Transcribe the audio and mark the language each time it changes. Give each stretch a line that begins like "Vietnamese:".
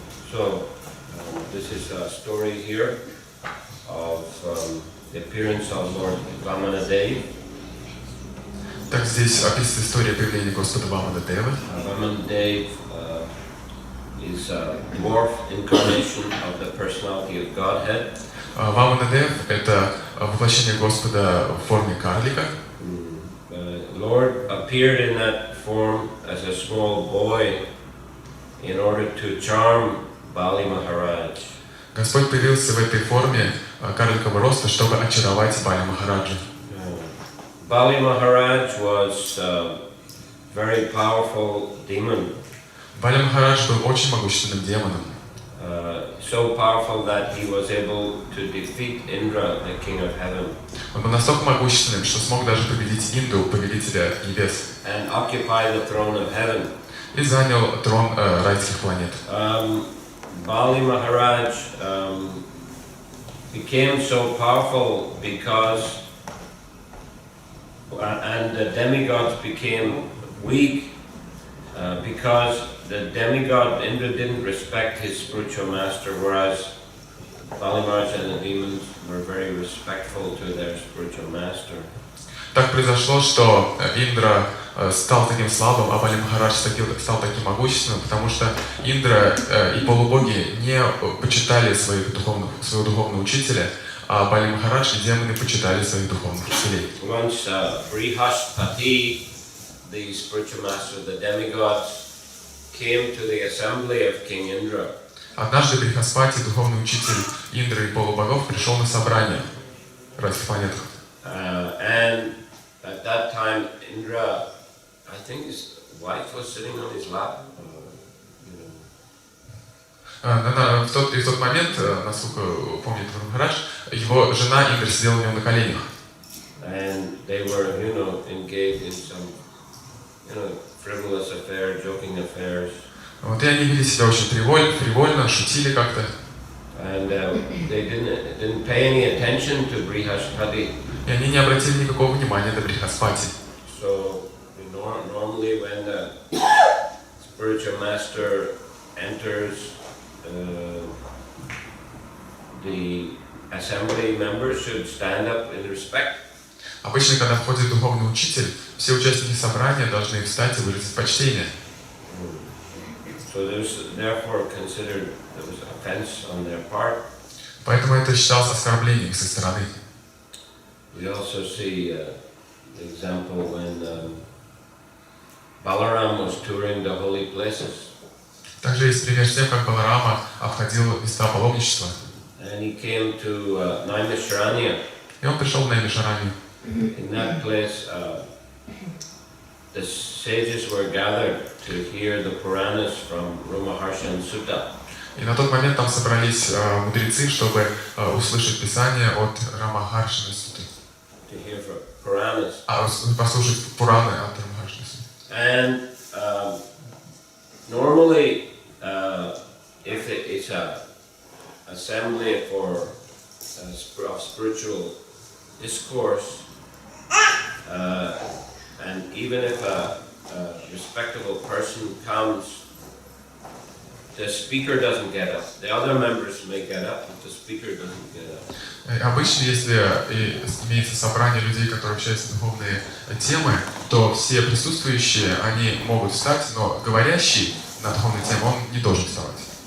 English: So, this is a story here of the appearance of Lord Vamanadeva.
Russian: Так здесь описывается история появления Господа Ваманадевы.
English: Vamanadeva is a dwarf incarnation of the personality of Godhead.
Russian: Ваманадев — это воплощение Господа в форме карлика.
English: Lord appeared in that form as a small boy in order to charm Bali Maharaj.
Russian: Господь появился в этой форме карликового роста, чтобы очаровать Бали Махараджа.
English: Bali Maharaj was a very powerful demon.
Russian: Бали Махарадж был очень могущественным демоном.
English: So powerful that he was able to defeat Indra, the king of heaven.
Russian: Он был настолько могущественным, что смог даже победить Инду, повелителя небес.
English: And occupy the throne of heaven.
Russian: И занял трон райских планет.
English: Bali Maharaj became so powerful because, and the demigods became weak because the demigod Indra didn't respect his spiritual master, whereas Bali Maharaj and the demons were very respectful to their spiritual master.
Russian: Так произошло, что Индра стал таким слабым, а Бали Махарадж стал таким могущественным, потому что Индра и полубоги не почитали своего духовного учителя, а Бали Махарадж и демоны почитали своих духовных учителей.
English: Once Brihaspati, the spiritual master of the demigods, came to the assembly of King Indra.
Russian: Однажды Брихаспати, духовный учитель Индры и полубогов, пришел на собрание разных планет.
English: And at that time, Indra, I think his wife was sitting on his lap.
Russian: В тот момент, насколько помнит Махарадж, его жена Индра сидела у него на коленях.
English: And they were, engaged in some, frivolous affairs, joking affairs.
Russian: Вот и они вели себя очень фривольно, шутили как-то.
English: And they didn't pay any attention to Brihaspati.
Russian: И они не обратили никакого внимания на Брихаспати.
English: So normally when the spiritual master enters, the assembly members should stand up in respect.
Russian: Обычно, когда входит духовный учитель, все участники собрания должны встать и выразить почтение.
English: So therefore considered there was offense on their part.
Russian: Поэтому это считалось оскорблением с их стороны.
English: We also see the example when Balaram was touring the holy places.
Russian: Также есть пример с тем, как Баларама обходил места паломничества.
English: And he came to Naimisharanya.
Russian: И он пришел в Наймишаранию.
English: In that place, the sages were gathered to hear the Puranas from Ramaharshan Sutta.
Russian: И на тот момент там собрались мудрецы, чтобы услышать Писание от Рамахаршина Суты.
English: To hear from Puranas.
Russian: Послушать Пураны от Рамахаршина Суты.
English: And normally, if it's a assembly for of spiritual discourse, and even if a respectable person comes, the speaker doesn't get up. The other members may get up, but the speaker doesn't get up.
Russian: Обычно, если имеется собрание людей, которые общаются на духовные темы, то все присутствующие, они могут встать, но говорящий на духовные темы, он не должен вставать.